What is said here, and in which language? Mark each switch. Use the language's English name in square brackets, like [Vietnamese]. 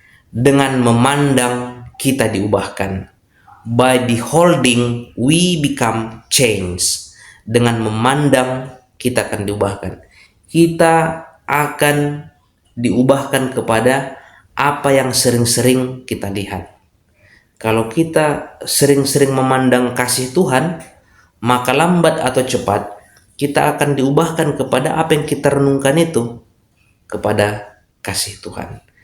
[Indonesian] Dengan memandang kita diubahkan. [English] By beholding we become changed. [Indonesian] Dengan memandang kita akan diubahkan. Kita akan diubahkan kepada apa yang sering-sering kita lihat. Kalau kita sering-sering memandang kasih Tuhan, maka lambat atau cepat kita akan diubahkan kepada apa yang kita renungkan itu, kepada kasih Tuhan.